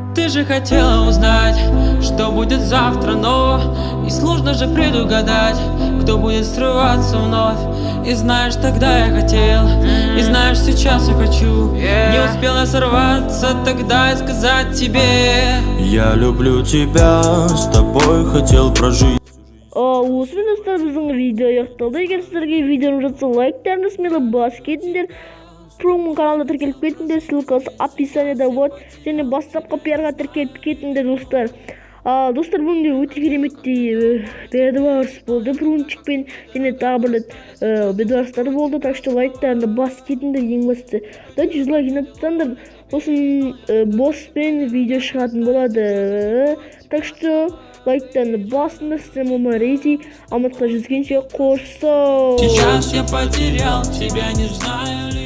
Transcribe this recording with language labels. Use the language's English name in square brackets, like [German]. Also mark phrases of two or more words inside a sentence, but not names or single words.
[Russian] же хотела узнать, что будет завтра, но и сложно же предугадать, кто будет срываться вновь. И знаешь, тогда я хотел, и знаешь, сейчас я хочу. Не успела сорваться тогда и сказать тебе: Я люблю тебя, с тобой хотел прожить. [Kazakh] Осымен достар, біздің видео аяқталды. Егер сіздерге видеом жатса, лайктарыңыз смело басып кетіңдер. Промның каналына тіркеліп кетіңдер, ссылкасы описаниеда вот. Және бастапқы пиарға тіркеліп кетіңдер, достар. Достар, бүгінде өте кереметтей бедварс болды прунчикпен, және тағы бір бедварстар болды. [Russian] Так что [Kazakh] лайктарыңды басып кетіңдер, ең бастысы. Да, 100 лайк жинатсаңдар, сосын босспен видео шығатын болады. [Russian] Так что [Kazakh] лайктарыңды басыңдар, сіздер мамарези. Алматыға жүзгенше қош сау. [Russian] Сейчас я потерял тебя, не знаю.